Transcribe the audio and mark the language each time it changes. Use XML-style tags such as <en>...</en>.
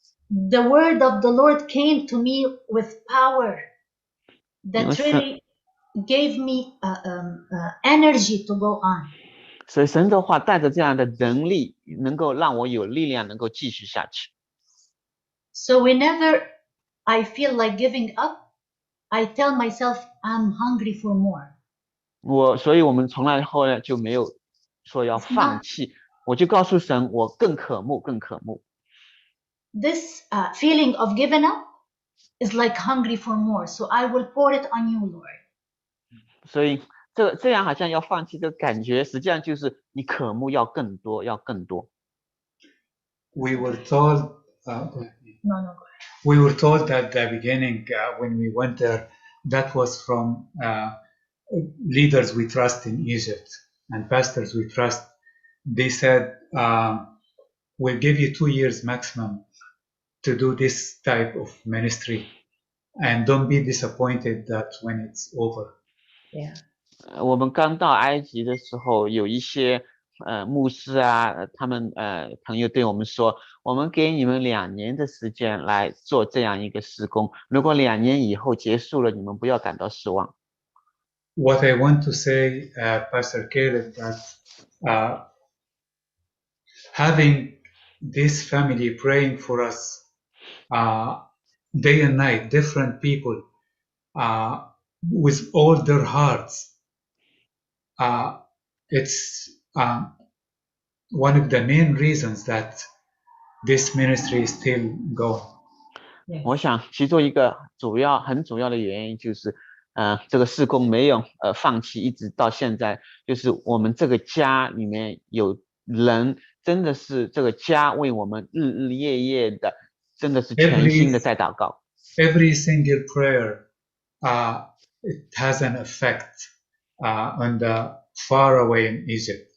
<en>The word of the Lord came to me with power that really gave me energy to go on.</en> <zh>所以神的话带着这样的能力，能够让我有力量，能够继续下去。</zh> <en>So whenever I feel like giving up, I tell myself I'm hungry for more.</en> <zh>所以我们从来后来就没有说要放弃，我就告诉神，我更渴慕，更渴慕。</zh> <en>This feeling of giving up is like hungry for more. So I will pour it on you, Lord.</en> <zh>所以这样好像要放弃的感觉，实际上就是你渴慕要更多，要更多。</zh> <en>We were told, No, go ahead. we were told at the beginning when we went there, that was from leaders we trust in Egypt and pastors we trust. They said, we'll give you 2 years maximum to do this type of ministry, and don't be disappointed that when it's over. Yeah.</en> <zh>我们刚到埃及的时候，有一些牧师啊，他们朋友对我们说，我们给你们2年的时间来做这样一个施工，如果2年以后结束了，你们不要感到失望。</zh> <en>What I want to say, Pastor Caleb, that having this family praying for us day and night, different people with all their hearts, it's one of the main reasons that this ministry is still going.</en> <zh>我想其中一个很主要的原因就是这个事工没有放弃，一直到现在，就是我们这个家里面有人真的是这个家为我们日日夜夜的，真的是全心的在祷告。</zh> <en>Every single prayer it has an effect on the far away in Egypt.</en>